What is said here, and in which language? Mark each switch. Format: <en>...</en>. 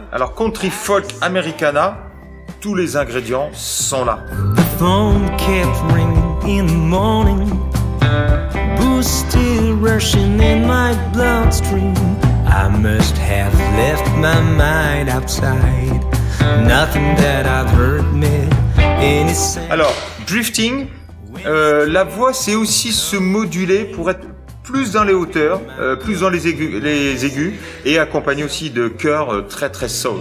<fr>Alors country folk americana, tous les ingrédients sont là.</fr> <en>The phone kept ringing in the morning. Booze still rushing in my bloodstream. I must have left my mind outside. Nothing that I've heard made any sense.</en> <fr>Alors, drifting, la voix c'est aussi se moduler pour être plus dans les hauteurs, plus dans les aigus et accompagné aussi de chœurs très très soul.</fr>